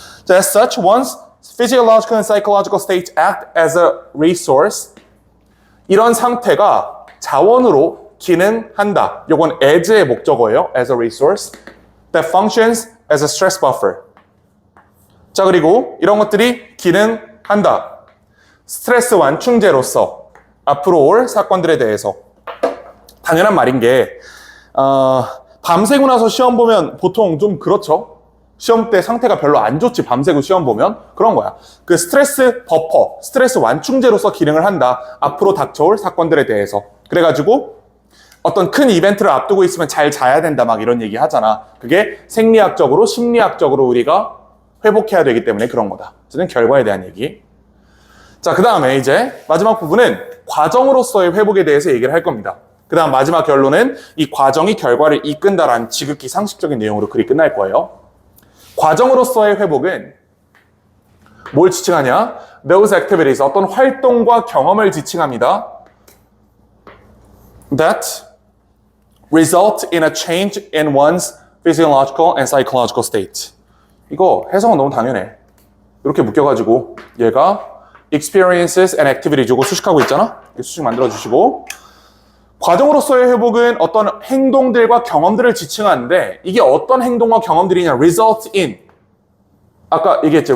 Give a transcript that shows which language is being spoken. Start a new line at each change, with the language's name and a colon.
English: 자, as such, one's physiological and psychological states act as a resource.
Korean: 이런 상태가 자원으로 기능한다. 요건 as의 목적어예요.
English: as a resource that functions as a stress buffer.
Korean: 자, 그리고 이런 것들이 기능한다. 스트레스 완충제로서. 앞으로 올 사건들에 대해서. 당연한 말인 게 밤새고 나서 시험 보면 보통 좀 그렇죠. 시험 때 상태가 별로 안 좋지. 밤새고 시험 보면 그런 거야. 그 스트레스 버퍼, 스트레스 완충제로서 기능을 한다. 앞으로 닥쳐올 사건들에 대해서. 그래가지고 어떤 큰 이벤트를 앞두고 있으면 잘 자야 된다 막 이런 얘기 하잖아. 그게 생리학적으로 심리학적으로 우리가 회복해야 되기 때문에 그런 거다. 저는 결과에 대한 얘기. 자, 그 다음에 이제 마지막 부분은 과정으로서의 회복에 대해서 얘기를 할 겁니다. 그 다음 마지막 결론은 이 과정이 결과를 이끈다라는 지극히 상식적인 내용으로 글이 끝날 거예요. 과정으로서의 회복은 뭘 지칭하냐?
English: Those activities,
Korean: 어떤 활동과 경험을 지칭합니다.
English: That result in a change in one's physiological and psychological state.
Korean: 이거 해석은 너무 당연해. 이렇게 묶여가지고 얘가
English: experiences and activities
Korean: 이거 수식하고 있잖아? 수식 만들어주시고 과정으로서의 회복은 어떤 행동들과 경험들을 지칭하는데 이게 어떤 행동과 경험들이냐?
English: result in.
Korean: 아까 얘기했죠.